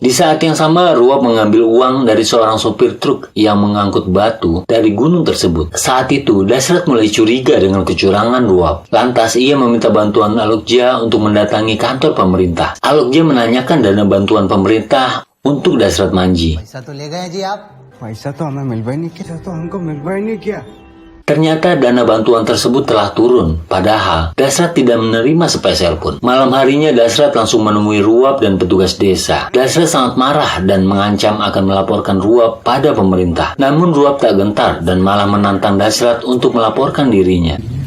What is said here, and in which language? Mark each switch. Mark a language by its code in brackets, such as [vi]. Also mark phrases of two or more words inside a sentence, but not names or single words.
[id] Di saat yang sama, Ruwab mengambil uang dari seorang sopir truk yang mengangkut batu dari gunung tersebut. Saat itu, Dasrat mulai curiga dengan kecurangan Ruwab. Lantas, ia meminta bantuan Alokja untuk mendatangi kantor pemerintah. Alokja menanyakan dana bantuan pemerintah untuk Dasrat Manji. [hi] पैसा तो ले गए जी आप। पैसा तो हमें मिलवा ही नहीं किया, तो हमको मिलवा ही नहीं किया। [id] Ternyata dana bantuan tersebut telah turun, padahal Dasrat tidak menerima sepeser pun. Malam harinya Dasrat langsung menemui Ruwab dan petugas desa. Dasrat sangat marah dan mengancam akan melaporkan Ruwab pada pemerintah. Namun Ruwab tak gentar dan malah menantang Dasrat untuk melaporkan dirinya.